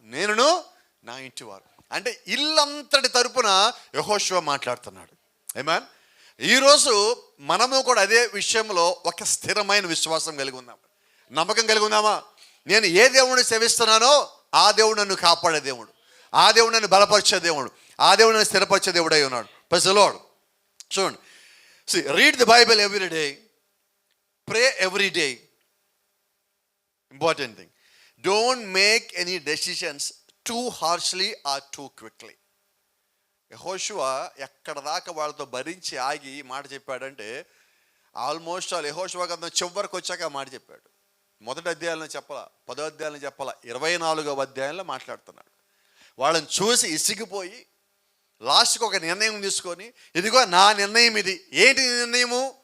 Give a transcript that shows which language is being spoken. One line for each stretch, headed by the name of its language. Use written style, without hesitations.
Telugu: నేనును నా ఇంటి వారు అంటే ఇల్లంతటి తరపున యెహోషువ మాట్లాడుతున్నాడు. ఆమేన్. ఈరోజు మనము కూడా అదే విషయంలో ఒక స్థిరమైన విశ్వాసం కలిగి ఉన్నాం, నమ్మకం కలిగి ఉన్నామా? నేను ఏ దేవుడిని సేవిస్తున్నానో ఆ దేవుడు నన్ను కాపాడే దేవుడు, ఆ దేవుడు నన్ను బలపరిచే దేవుడు, ఆ దేవుడు నన్ను స్థిరపరిచే దేవుడై ఉన్నాడు. Praise the lord.
English: చూడండి, see, read the Bible every day, pray every day. Important thing, don't make any decisions too harshly or too quickly.
Telugu: యెహోషువ ఎక్కడ దాకా వాళ్ళతో భరించి ఆగి మాట చెప్పాడంటే ఆల్మోస్ట్ యెహోషువ గ్రంథం చివరికి వచ్చాక ఆ మాట చెప్పాడు. మొదటి అధ్యాయంలో చెప్పాల, 10వ అధ్యాయంలో చెప్పాల, 24వ అధ్యాయంలో మాట్లాడుతున్నాడు. వాళ్ళని చూసి ఇసిగిపోయి లాస్ట్కి ఒక నిర్ణయం తీసుకొని, ఇదిగో నా నిర్ణయం ఇది. ఏంటి నిర్ణయము?